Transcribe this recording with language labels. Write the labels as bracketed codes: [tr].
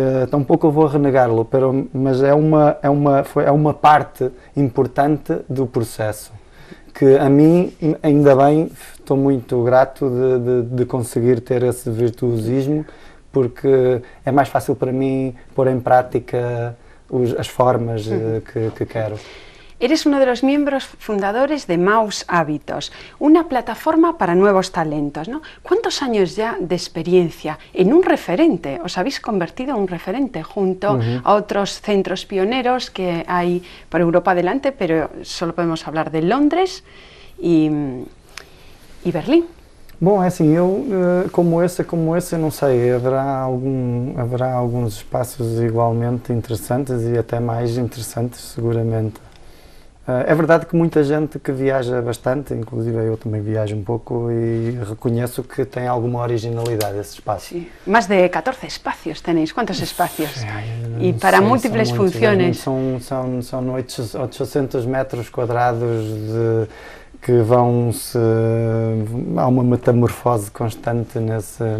[pt] Tampouco vou renegá-lo, mas é uma parte importante do processo, que a mim, ainda bem, estou muito grato de conseguir ter esse virtuosismo, porque é mais fácil para mí pôr [es] en práctica [pt] as formas que quero. [es] Eres uno de los miembros fundadores de Maus Hábitos, una plataforma para nuevos talentos, ¿no? ¿Cuántos años ya de experiencia en un referente? Os habéis convertido en un referente junto a otros centros pioneros que hay por Europa adelante, pero solo podemos hablar de Londres y Berlim. [pt] Bom, é assim, como esse, eu não sei, haverá alguns espaços igualmente interessantes e até mais interessantes, seguramente. É verdade que muita gente que viaja bastante, inclusive eu também viajo um pouco e reconheço que tem alguma originalidade esse espaço. [es] Sí. Más de 14 espacios tenéis, ¿cuántos espacios? Y para múltiples funciones. [pt] São 800 metros quadrados que vão-se... há uma metamorfose constante nesse